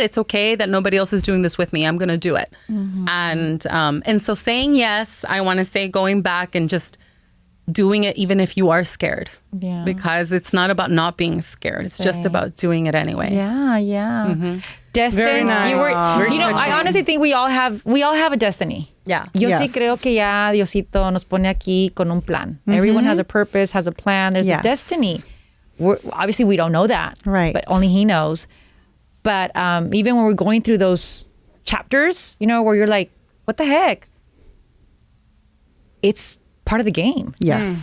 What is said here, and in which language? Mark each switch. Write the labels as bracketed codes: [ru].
[en] It's okay that nobody else is doing this with me. I'm going to do it. And so saying yes, I want to say going back and just doing it even if you are scared. Yeah. Because it's not about not being scared. It's just about doing it anyways. Yeah. Destined. Very nice. Very You know, I touching. honestly think we all have a destiny. Yeah. [es] Yo sí [en] Yes. [es] creo que ya Diosito nos pone aquí con un plan. [en] Everyone has a purpose, has a plan. There's a destiny. Obviously, we don't know that. Right. But only He knows. But even when we're going through those chapters, you know, where you're like, what the heck? It's part of the game. Yes.